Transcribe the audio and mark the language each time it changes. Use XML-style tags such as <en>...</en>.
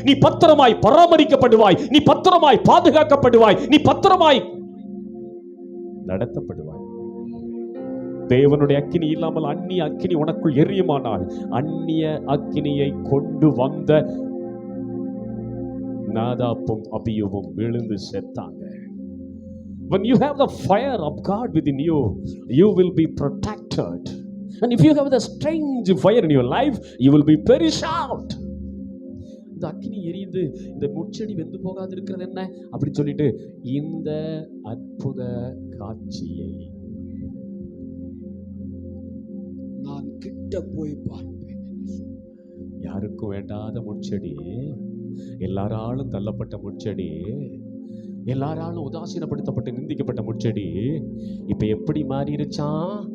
<ta>நீ பத்திரமாய் பராமரிக்கப்படுவாய், நீ பத்திரமாய் பாதுகாக்கப்படுவாய், நீ பத்திரமாய் நடத்தப்படுவாய். தேவனுடைய அக்கினி இல்லாமல் அந்நிய அக்கினி உனக்குள் எரியுமானால் அந்நிய அக்கினியை கொண்டு வந்த நாதாப்பும் அபியூவும் விழுந்து செத்தாங்க.</ta> <en>When you have the fire of God within you, you will be protected. And if you have the strange fire in your life, you will be perished out.</en> <ta>இந்த அக்கினி எரியுது, இந்த முட்செடி வெந்து போகாது இருக்கிறது என்ன அப்படி சொல்லிட்டு இந்த அற்புத காட்சியை நான் கிட்ட போய் பார்ப்பேன். யாருக்கும் வேண்டாத முட்செடி, எல்லாராலும் தள்ளப்பட்ட முட்செடி, எல்லாராலும் உதாசீனப்படுத்தப்பட்டு நிந்திக்கப்பட்ட முட்செடி இப்ப எப்படி மாறிடுச்சான்?</ta>